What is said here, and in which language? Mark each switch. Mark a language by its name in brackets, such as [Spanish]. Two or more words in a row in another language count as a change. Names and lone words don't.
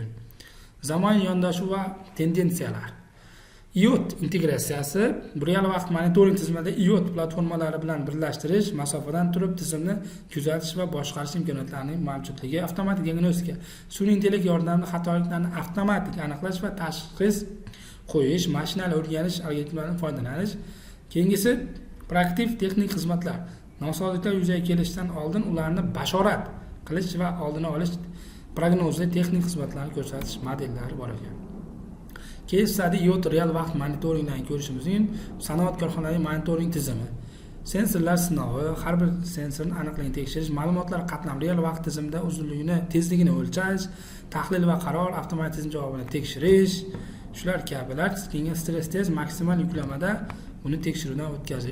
[Uzbek] Zamonaviy yondashuv va tendensiyalar. IoT integratsiyasi real vaqt monitoring tizimida IoT platformalari bilan birlashtirish, masofadan turib tizimni kuzatish va boshqarish imkoniyatlarining mavjudligi, avtomatik diagnostika, sun'iy intellekt yordamida xatoliklarni avtomatik aniqlash va tashxis qo'yish, mashinali o'rganish algoritmlaridan foydalanish. Keyingisi proaktiv texnik xizmatlar. Nosozliklar yuzaga kelishidan oldin ularni bashorat qilish va oldini olish prognozli texnik xizmatlarni ko'rsatish modellari bor ekan. [English] Case study [Uzbek] IoT real vaqt monitoringdan ko'rishimiz mumkin. Sanoat korxonalarining monitoring tizimi. Sensorlar sinovi, har bir sensorning aniqligini tekshirish, ma'lumotlar qatlam real vaqt tizimida uzunligini, tezligini o'lchash, tahlil va qaror avtomatizm javobini tekshirish, shular kabilar. Keyin [English] stress test [Uzbek] maksimal yuklamada uni tekshiruvdan o'tkazish.